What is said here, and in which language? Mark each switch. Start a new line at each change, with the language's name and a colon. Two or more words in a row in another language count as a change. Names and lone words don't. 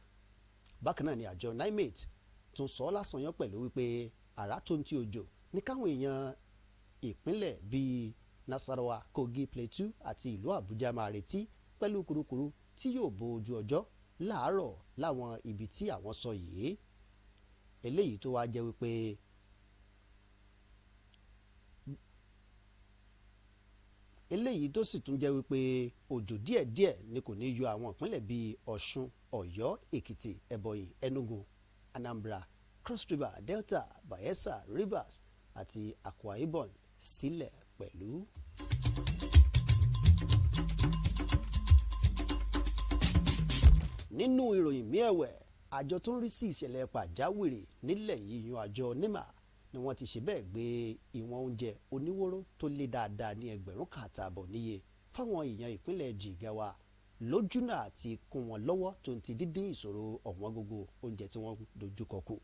Yoruba: Bákan náà ni àjọ NIMET tún sọ lásanyán pẹ̀lú wípé àrá tó ń ti òjò ní káwọn èèyàn ìpínlẹ̀ bíi Nasarawa, Kogi, Plateau àti ìlú Àbújá máa retí pẹ̀lú kurukuru tí yóò bo ojú ọjọ́ láàárọ̀ láwọn ibi tí àwọn sọ yìí. Eléyìí tó wá jẹ́ wípé eléyìí tó sì tún jẹ́ wípé òjò díẹ̀díẹ̀ ni kò ní yọ àwọn ìpínlẹ̀ bíi Ọ̀ṣun, Ọ̀yọ́, Èkìtì, Ebonyi, Enugu, Anambra, Cross River, Delta, Bayelsa, Rivers àti Akwa Ibom sílẹ̀ pẹ̀lú. Nínú ìròyìn míì ẹ̀wẹ̀, àjọ tó ń rí sí ìṣẹ̀lẹ̀ pàjáwìrì nílẹ̀ yìí yan àjọ NEMA ni wọ́n ti ṣe bẹ́ẹ̀ gbé ìwọ̀n oúnjẹ oníwóró tó lé dáadáa ní 1,000 níye fáwọn èèyàn ìpínlẹ̀ Jigawa lójúnà àti kún wọn lọ́wọ́ tó ń ti dídín ìṣòro ọ̀wọ́n gógó oúnjẹ tí wọ́n dojúkọ kù.